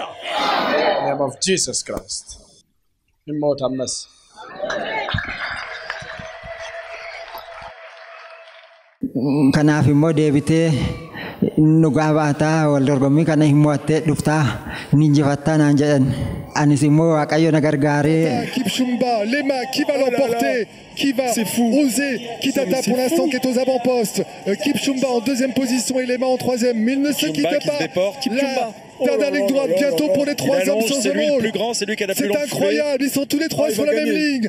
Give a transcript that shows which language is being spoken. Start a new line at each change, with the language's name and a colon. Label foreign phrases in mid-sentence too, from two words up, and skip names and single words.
English: Name of Jesus Christ.
Oromo: Dhimmoota ammas. Kanaaf immoo deebitee dhugaa baataa wal dorgommii kana hin mo'attee dhuftaa ni injifattaa naan jedhan. Anis immoo Waaqayyo na gargaaree.
French: Kipchumba, Lema, qui va l'emporter? Qui va oser? Kitata pour l'instant qui est aux avant-postes. Kipchumba en deuxième position et Lema en troisième. Mais il ne se quitte pas. La dernière ligne droite bientôt pour les 3 hommes sans épaule. C'est incroyable, ils sont tous les 3 sur la même ligne.